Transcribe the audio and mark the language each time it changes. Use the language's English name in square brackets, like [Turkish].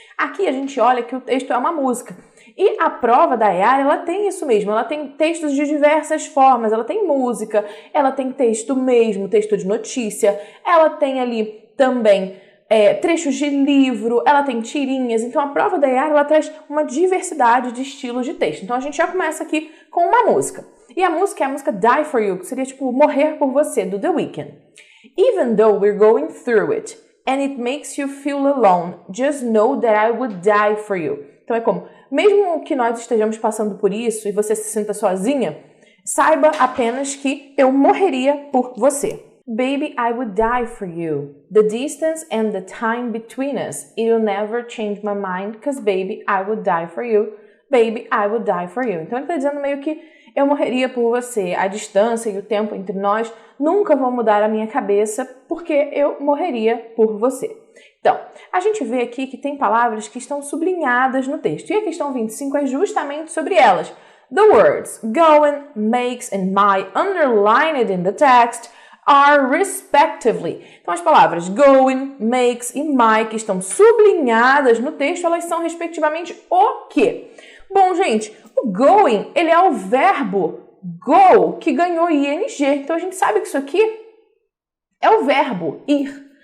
[Portuguese] Aqui a gente olha que o texto é uma música. E a prova da EAR, ela tem isso mesmo, ela tem textos de diversas formas, ela tem música, ela tem texto mesmo, texto de notícia, ela tem ali também trechos de livro, ela tem tirinhas, então a prova da EAR, ela traz uma diversidade de estilos de texto. Então a gente já começa aqui com uma música. E a música é a música Die For You, que seria tipo Morrer Por Você, do The Weeknd. [English] Even though we're going through it, and it makes you feel alone, just know that I would die for you. [Portuguese] Então é como, mesmo que nós estejamos passando por isso e você se sinta sozinha, saiba apenas que eu morreria por você. [English] Baby, I would die for you. The distance and the time between us, it'll never change my mind, cause baby, I would die for you. Baby, I would die for you. [Portuguese] Então ele está dizendo meio que eu morreria por você. A distância e o tempo entre nós nunca vão mudar a minha cabeça, porque eu morreria por você. Então, a gente vê aqui que tem palavras que estão sublinhadas no texto. E a questão 25 é justamente sobre elas. [English] The words going, makes and my underlined in the text are respectively. [Portuguese] Então, as palavras going, makes e my que estão sublinhadas no texto, elas são respectivamente o quê? Bom, gente, o going, ele é o verbo go que ganhou ing. Então, a gente sabe que isso aqui é o verbo ir.